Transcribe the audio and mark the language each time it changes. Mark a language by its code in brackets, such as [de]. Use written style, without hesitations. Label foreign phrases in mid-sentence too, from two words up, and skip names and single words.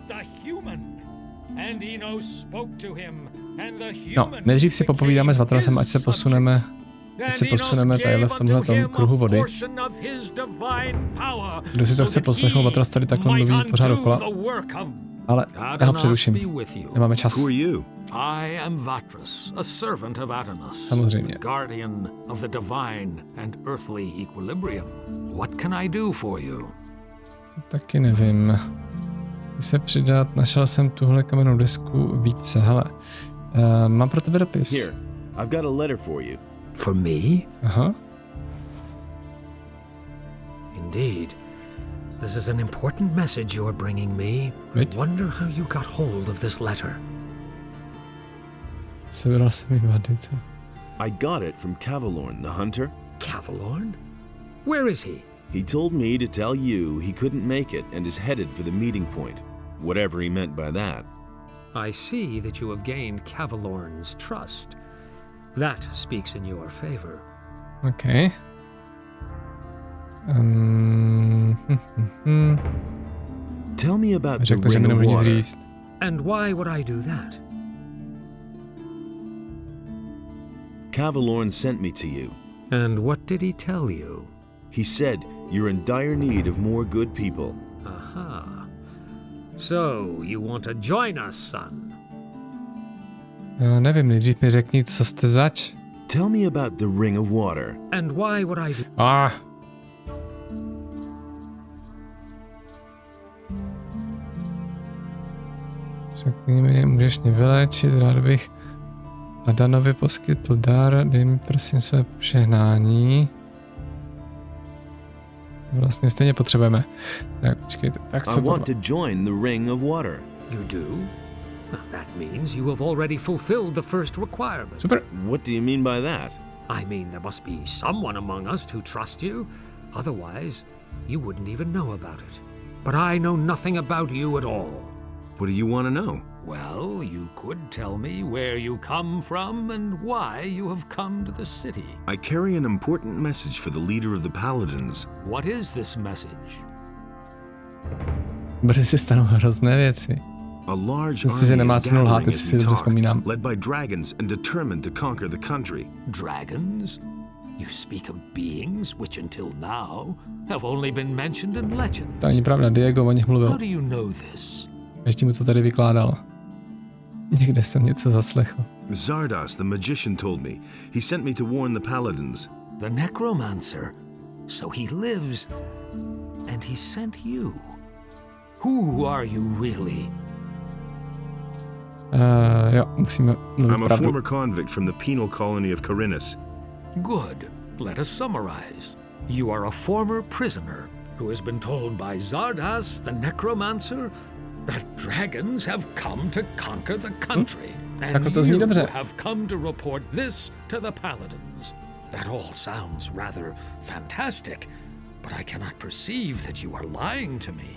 [cs] No, nejdřív si popovídáme s Vatrasem, ať se posuneme tadyhle v tomhletom kruhu vody. Kdo si to chce poslechnout, Vatras tady takhle mluví pořád dokola. Ale já ho přeruším. Nemáme čas. [en] I am Vatras, a servant of Adonis, [cs] Samozřejmě. [en] guardian of the divine and earthly equilibrium. What can I do for you? [cs] To taky nevím. Chci se přidat, našel jsem tuhle kamennou desku více, hele. Mám pro tebe dopis. [en] Here, I've got a letter for you. For me? [cs] Aha. [en] Indeed. This is an important message you're bringing me. Wait. I wonder how you got hold of this letter. [cs] Sebral jsem mi vady, co? [en] I got it from Cavalorn, the hunter. Cavalorn? Where is he? He told me to tell you he couldn't make it and is headed for the meeting point. Whatever he meant by that. I see that you have gained Cavalorn's trust. That speaks in your favor. Okay. Tell me about the [cs] Řekl, že [en] ring [cs] mi [en] of [cs] nebude nic [en] water. [cs] říct. [en] And why would I do that? Cavalorn sent me to you. And what did he tell you? He said you're in dire need of more good people. [cs] Aha. [en] So, you want to join us, son? [cs] Nevím, nejdřív mi řekni, co jste zač. [en] Tell me about the ring of water. And why would I do... [cs] Řekni mi, můžeš mě vylečit, rád bych Adanovi poskytl dar, dej mi prosím své požehnání. To vlastně stejně potřebujeme. Tak, počkejte, tak co [en] I want to? to join the ring of water. You do? Now that means you have already fulfilled the first requirement. Super. What do you mean by that? I mean, there must be someone among us who trusts you. Otherwise, you wouldn't even know about it. But I know nothing about you at all. What do you want to know? Well, you could tell me where you come from and why you have come to the city. I carry an important message for the leader of the Paladins. What is this message? [cs] Brzy se stanou hrozné věci. [en] A large [cs] Myslím, že [en] army [cs] nemá [en] is [cs] cenu lhát, [en] gathering [cs] jestli [en] as [cs] si [en] we [cs] dobře [en] talk, [cs] vzpomínám. [en] led by dragons and determined to conquer the country. Dragons? You speak of beings which until now have only been mentioned in legends. [cs] To není pravda, Diego o nich mluvil. [en] How do you know this? [cs] Každý mu to tady vykládal. Někde jsem něco zaslechl. [en] Zardas, the magician, told me. He sent me to warn the Paladins. The necromancer. So he lives, and he sent you. Who are you really? [cs] Jo, musíme mluvit [en] I'm a [cs] pravdu. [en] former convict from the penal colony of Khorinis. Good. Let us summarize. You are a former prisoner who has been told by Zardas, the necromancer, that dragons have come to conquer the country. And [cs] to zní [en] you [cs] dobře. [en] have come to report this to the Paladins. That all sounds rather fantastic, but I cannot perceive that you are lying to me.